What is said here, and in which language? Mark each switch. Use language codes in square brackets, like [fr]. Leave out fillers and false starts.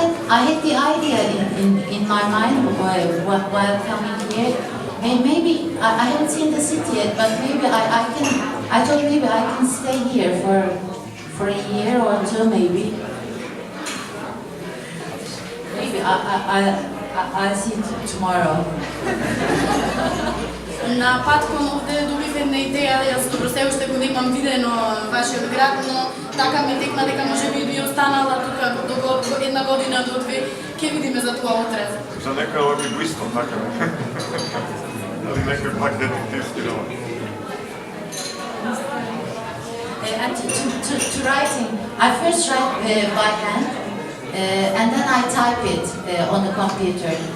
[en] I had the idea in my mind while coming here. Maybe I haven't seen the city yet, but maybe I thought maybe I can stay here for a year or two, maybe. Maybe I'll see you tomorrow. [mk] На пат кон овде добив една идеја, јас добро се уште го немам видено вашиот град, но така ми текна дека може би останала тука до една година до две, ќе видиме за тоа утре. За нека оди го исто, така не? Али некој пак детективски роман. [en] And to writing, I first write by hand, and then I type it on the computer.